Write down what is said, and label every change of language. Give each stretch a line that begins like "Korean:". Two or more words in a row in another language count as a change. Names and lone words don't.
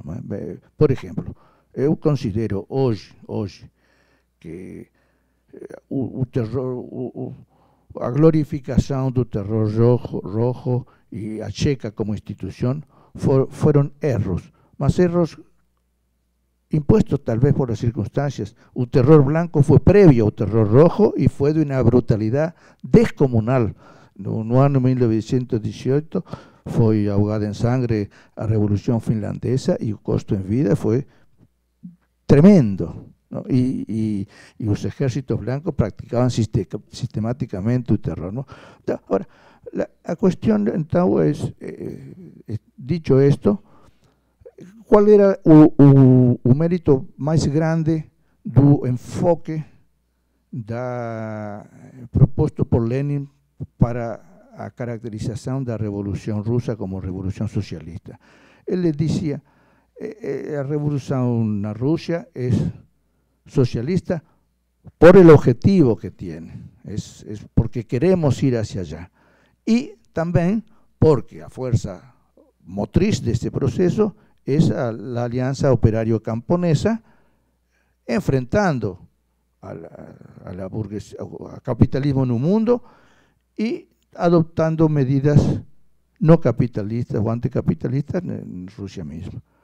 Portuguese: Por exemplo, eu considero hoje que o terror, a glorificação do terror rojo e a Checa como instituição foram erros, mas erros
Spanish: impuestos tal vez por las circunstancias.
Portuguese: O terror blanco foi prévio ao terror rojo e foi de uma brutalidade descomunal. No ano 1918 foi ahogada em sangue a Revolução Finlandesa e o custo em vida foi tremendo, ¿no? E os exércitos blancos praticavam sistematicamente o terror, ¿no? Agora, a questão então é,
Spanish: dicho esto,
Portuguese: qual era o mérito mais grande do enfoque proposto por Lenin para a caracterização da Revolução Russa como revolução socialista? Ele dizia: a revolução na Rússia é socialista
Spanish: por el objetivo que tiene, es porque queremos ir hacia allá, y también porque a fuerza motriz de este proceso es la alianza operario-camponesa, enfrentando a burguesía, al capitalismo en un mundo y adoptando medidas no capitalistas o anticapitalistas en Rusia misma.